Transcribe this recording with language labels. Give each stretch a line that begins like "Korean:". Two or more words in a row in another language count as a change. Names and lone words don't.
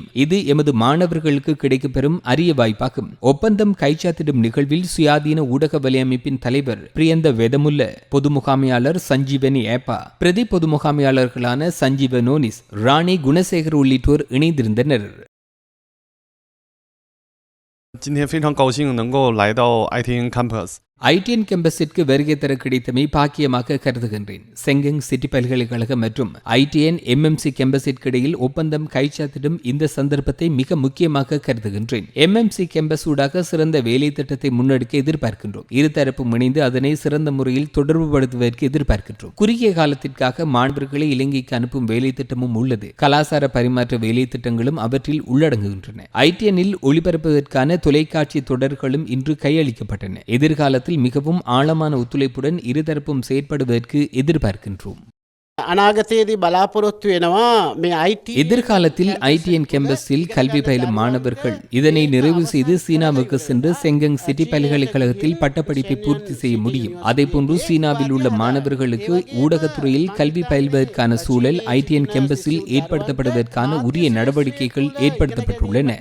Tamil: இது எமது மாணவர்களுக்கு கிடைக்கப்பெறும் அரிய வாய்ப்பாகும். ஒப்பந்தம் கைச்சாத்திடும் நிகழ்வில் சுயாதீன ஊடக வலையமைப்பின் தலைவர் பிரியந்த வேதமுல்ல, பொது முகாமையாளர் சஞ்சீவனி ஏப்பா, பிரதி பொது முகாமையாளர்களான சஞ்சீவ நோனிஸ், ராணி குணசேகர் உள்ளிட்டோர் இணைந்திருந்தனர்.
Chinese: 今天非常高兴能够来到 ITN Campus。
Tamil: ITN கேம்பஸிற்கு வருகை தர கிடைத்தமை பாக்கியமாக கருதுகின்றேன். செங்ஹெங் சிட்டி பல்கலைக்கழகம் மற்றும் ITN MMC கேம்பஸிற்கு இடையில் ஒப்பந்தம் கைச்சாத்திடும் இந்த சந்தர்ப்பத்தை மிக முக்கியமாக கருதுகின்றேன். MMC கேம்பஸ் ஊடாக சிறந்த வேலை திட்டத்தை முன்னெடுக்க எதிர்பார்க்கின்றோம். இருதரப்பும் இணைந்து அதனை சிறந்த முறையில் தொடர்புபடுத்துவதற்கு எதிர்பார்க்கின்றோம். குறுகிய காலத்திற்காக மாணவர்களை இலங்கைக்கு அனுப்பும் வேலை திட்டமும் உள்ளது. கலாசார பரிமாற்ற வேலை திட்டங்களும் அவற்றில் உள்ளடங்குகின்றன. ITN-இல் ஒளிபரப்புவதற்கான தொலைக்காட்சி தொடர்களும் இன்று கையளிக்கப்பட்டன. எதிர்காலத்தில் மிகவும் ஆழமான ஒத்துழைப்புடன் இருதரப்பும் செயற்படுவதற்கு எதிர்பார்க்கின்றோம்.
Sinhala: අනාගතයේදී බලාපොරොත්තු වෙනවා මේ
Tamil: எதிர்காலத்தில் ITN கேம்பஸில் கல்வி பயிலும் மாணவர்கள் இதனை நிறைவு செய்து சீனாவுக்கு சென்று செங்ஹெங் சிட்டி பல்கலைக்கழகத்தில் பட்டப்படிப்பை பூர்த்தி செய்ய முடியும். அதேபோன்று சீனாவில் உள்ள மாணவர்களுக்கு ஊடகத்துறையில் கல்வி பயில்வதற்கான சூழல் ITN கேம்பஸில் ஏற்படுத்தப்படுவதற்கான உரிய நடவடிக்கைகள் ஏற்படுத்தப்பட்டுள்ளன.